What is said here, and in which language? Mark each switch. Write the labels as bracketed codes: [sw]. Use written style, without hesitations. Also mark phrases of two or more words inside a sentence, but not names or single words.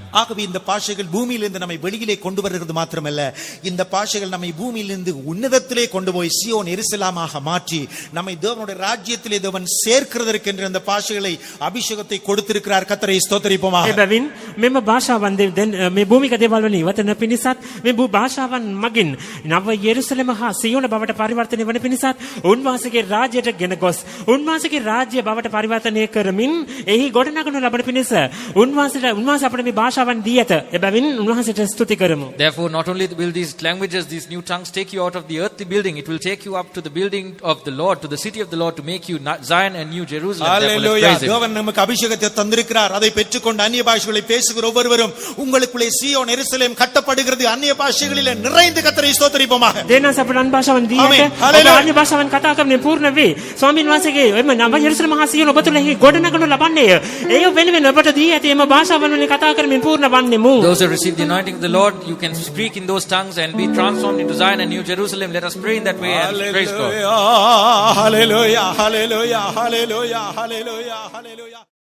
[ta] ஆகவே இந்த பாஷைகள் பூமியிலிருந்து நம்மை வெளியிலே கொண்டு வருகிறது மாத்திரமல்ல, இந்த பாஷைகள் நம்மை பூமியிலிருந்து உன்னதத்திலே கொண்டு போய் சீயோன் எருசலேமாக மாற்றி நம்மை தேவனுடைய ராஜ்யத்திலே தேவன் சேர்க்கிறதற்கு என்று அந்த பாஷைகளை அபிஷேகத்தை கொடுத்திருக்கிறார். கர்த்தரை ஸ்தோத்திரிப்போமாக. [si] එබැවින් මෙම භාෂාවන් දැන් මේ භූමික දේවල් වලින් ඉවතන පිණිසත් මේ භාෂාවන් මගින් නව යෙරුසලම හා සියෝන බවට පරිවර්තනය වන පිණිසත් උන්වහන්සේගේ රාජ්‍යයට ගෙන ගොස් උන්වහන්සේගේ රාජ්‍ය බවට පරිවර්තනය කරමින් එහි ගොඩනගනු ලබන පිණිස උන්වහන්සේ අපට මේ භාෂාවන් දී ඇත. එබැවින් උන්වහන්සේට ස්තුති කරමු. [en] Therefore, not only will these languages, these new tongues take you out of the earthly building, it will take you up to the building of the Lord, to the city of the Lord, to make you Zion and New Jerusalem. Therefore, let's praise Him. [ta] தேவன் நமக்கு அபிஷேகத்தை தந்திருக்கிறார். அதை பெற்றுக்கொண்டு அந்நிய பாஷைகளை பேசுகிற ஒவ்வொருவரும் உங்களுக்குள்ளே சீயோன் எருசலேம் கட்டப்படுகிறது. அந்நிய பாஷைகளிலே நிறைந்து கர்த்தரை ஸ்தோத்திரிப்போமாக. [si] දෙනස අපට අන් භාෂාවන් දී ඇත. ඔබ අන්‍ය භාෂාවන් කතා කරමින් පූර්ණ වේ. ස්වාමීන් වහන්සේගේ එම නව යෙරුසලම හා සියෝන ඔබ තුළ ගොඩනගනු ලබන්නේය. ඒ වෙනුවෙන් ඔබට දී ඇති එම භාෂාවන් වලින් කතා කරමින් පූර්ණ වන්නෙමු. [en] Those who receive the anointing of the Lord, you can speak in those tongues and be transformed into Zion and New Jerusalem. Let us pray in that way and praise God. Hallelujah, hallelujah, hallelujah, hallelujah, hallelujah, hallelujah.